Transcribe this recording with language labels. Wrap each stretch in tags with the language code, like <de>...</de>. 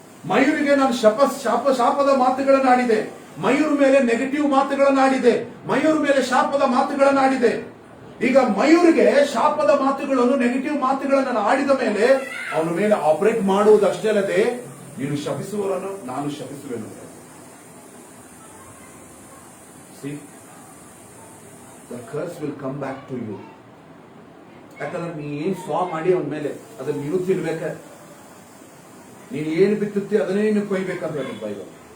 <kn>ಮಯೂರಿಗೆ ನಾನು ಶಾಪದ ಮಾತುಗಳನ್ನಾಡಿದೆ. ಮಯೂರ್ ಮೇಲೆ ನೆಗೆಟಿವ್ ಮಾತುಗಳನ್ನಾಡಿದೆ. ಮಯೂರ್ ಮೇಲೆ ಶಾಪದ ಮಾತುಗಳನ್ನಾಡಿದೆ. ಈಗ ಮಯೂರಿಗೆ ಶಾಪದ ಮಾತುಗಳನ್ನು, ನೆಗೆಟಿವ್ ಮಾತುಗಳನ್ನು ಆಡಿದ ಮೇಲೆ ಅವನ ಮೇಲೆ ಆಪರೇಟ್ ಮಾಡುವುದಷ್ಟೇ ಅಲ್ಲದೆ, ನೀನು ಶಪಿಸುವವರನ್ನು ನಾನು ಶಪಿಸುವೆನು.</kn> <en>See, the curse will come back to you.</en> <kn>ಯಾಕಂದ್ರೆ ನೀ ಏನ್ ಸ್ವಾ ಮಾಡಿ ಅವನ ಮೇಲೆ ಅದನ್ನ ನೀನು ತಿನ್ಬೇಕ. ನೀನು ಏನು ಬಿತ್ತುತ್ತಿ ಅದನ್ನೇ ನೀನು ಕೊಯ್ಬೇಕಂತ ಹೇಳಿ ಬೈಬಲ್.</kn>